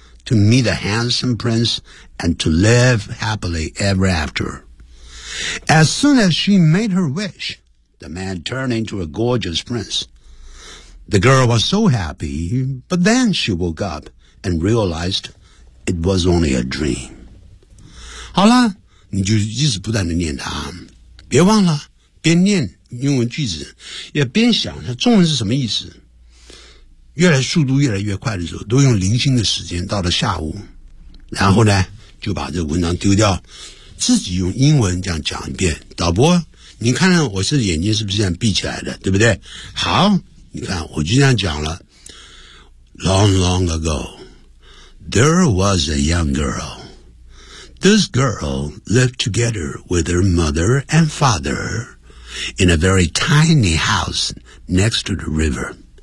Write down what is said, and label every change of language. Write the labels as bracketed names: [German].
[English] to meet a handsome prince and to live happily ever after. As soon as she made her wish, the man turned into a gorgeous prince. The girl was so happy, but then she woke up and realized it was only a dream. [Chinese] 好了，你就一直不断地念它，别忘了边念英文句子，也边想它中文是什么意思。越来速度越来越快的时候，都用零星的时间，到了下午，然后呢，就把这文章丢掉，自己用英文这样讲一遍。导播，你看我是眼睛是不是这样闭起来的，对不对？好，你看我就这样讲了。 [English] Long, long ago, there was a young girl. This girl lived together with her mother and father in a very tiny house next to the river.